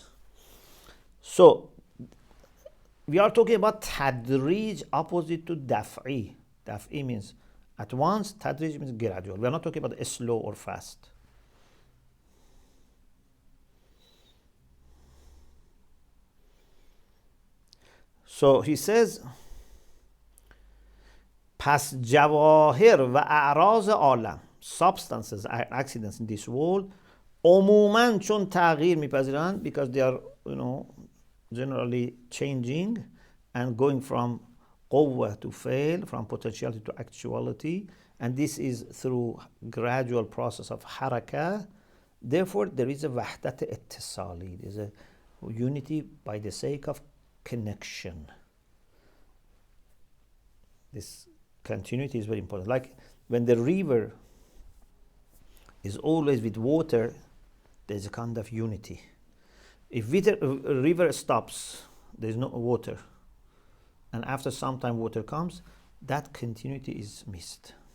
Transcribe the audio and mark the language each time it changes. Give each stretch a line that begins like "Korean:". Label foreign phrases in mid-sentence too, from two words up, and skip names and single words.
English: So we are talking about tadrij opposite to daf'i. Daf'i means at once, tadrij means gradual. We are not talking about slow or fast. So he says,
Persian: پس جواهر و اعراض عالم,
English: substances and accidents in this world,
Persian: عموماً چون تغییر میپذیرند,
English: because they are, generally changing and going from قوة to fail, from potentiality to actuality, and this is through gradual process of حركة. Therefore, there is a
Persian: وحدت اتصالی,
English: there is a unity by the sake of connection. This continuity is very important. Like when the river is always with water, there's a kind of unity. If a river stops, there's no water, and after some time water comes, that continuity is missed.